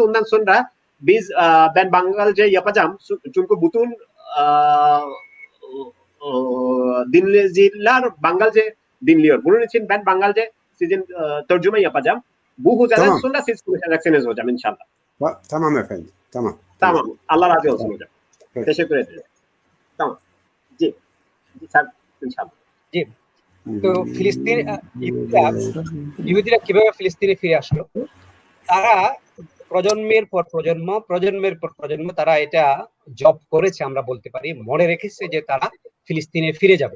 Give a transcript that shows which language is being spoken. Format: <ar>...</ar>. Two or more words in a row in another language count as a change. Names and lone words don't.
<tr>Ondan sonra ben Bengalce yapacağım. Çünkü bütün dinleyiciler Bengalce dinliyor. Bunun için ben Bengalce sizin tercüme yapacağım. Bu hocadan sonra siz konuşacaksınız hocam inşallah. Tamam efendim. Tamam. Tamam. Allah razı olsun hocam. Evet. Teşekkür ederim. Tamam.</tr> <bn>জি স্যার ইনশাআল্লাহ। জি, তো ফিলিস্তিন ইহুদিরা কিভাবে ফিলিস্তিনে ফিরে আসলো? তারা প্রজন্মের পর প্রজন্ম তারা এটা জব করেছে, আমরা বলতে পারি, মনে রেখেছে যে তারা ফিলিস্তিনে ফিরে যাবে।</bn>